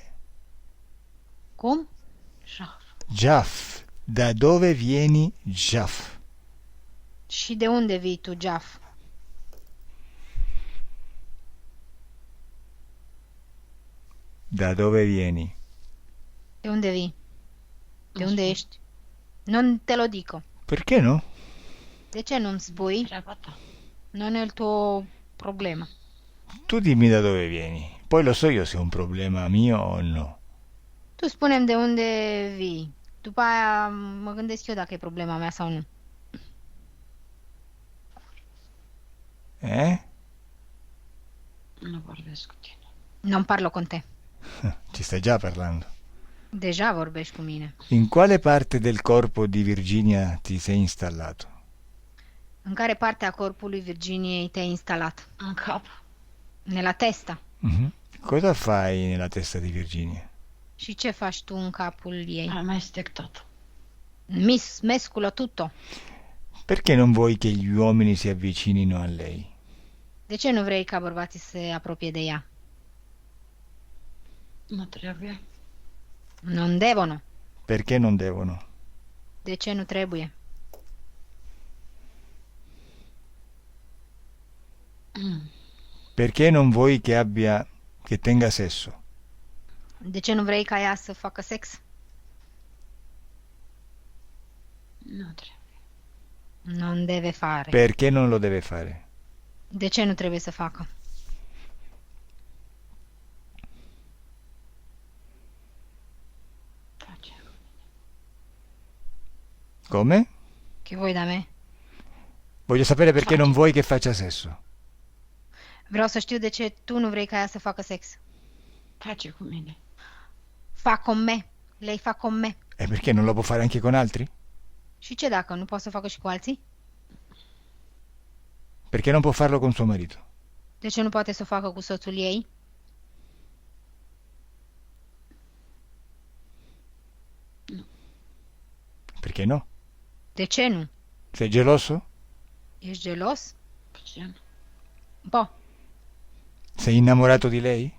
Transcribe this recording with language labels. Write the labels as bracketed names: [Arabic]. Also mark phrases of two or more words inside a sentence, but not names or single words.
[Romanian] Cum? Jaf. [Italian] Jaf. Da dove vieni, Jaf? [Romanian] Și de unde vii tu, Jaf? [Italian] Da dove vieni? [Romanian] De unde vii? De Nu unde știu. ești? [Italian] Non te lo dico. Perché no? [Romanian] De ce nu-mi spui? Treaba ta. [Italian] Non è il tuo problema. Tu dimmi da dove vieni. Poi lo so io se è un problema mio o no. [Romanian] Tu spune-mi de unde vii. După aia mă gândesc eu dacă e problema mea sau nu. Eh? Nu vorbesc cu tine. [Italian] Non parlo con te. Ci stai già parlando. [Romanian] Deja vorbești cu mine. [Italian] In quale parte del corpo di Virginia ti sei installato? [Romanian] În care parte a corpului Virginiei te-ai instalat? În cap. [Italian] Nella testa. Mhm. Cosa fai nella testa di Virginia? [Romanian] Și ce faci tu în capul ei? Amestec tot. [Italian] Mesculo tutto. Perché non vuoi che gli uomini si avvicinino a lei? [Romanian] De ce nu vrei ca bărbații să se apropie de ea? Nu trebuie. [Italian] Non devono. Perché non devono? [Romanian] De ce nu trebuie? [Italian] Perché non vuoi che tenga sesso? [Romanian] De ce nu vrei ca ea să facă sex? Nu trebuie. [Italian] Non deve fare. Perché non lo deve fare? [Romanian] De ce nu trebuie să facă? Face. [Italian] Come? Che vuoi da me? Voglio sapere perché Faccia. non vuoi che faccia sesso. [Romanian] Vreau să știu de ce tu nu vrei ca ea să facă sex. Face cu mine. [Italian] Fa con me. Lei fa con me. E perché non lo può fare anche con altri? [Romanian] Și ce dacă nu poate să facă și cu alții? [Italian] Perché non può farlo con suo marito? [Romanian] De ce nu poate să o facă cu soțul ei? [Italian] Perché no? [Romanian] De ce nu? [Italian] Sei geloso? [Romanian] Ești gelos? Puțin. Bo, [Italian] Sei innamorato di lei?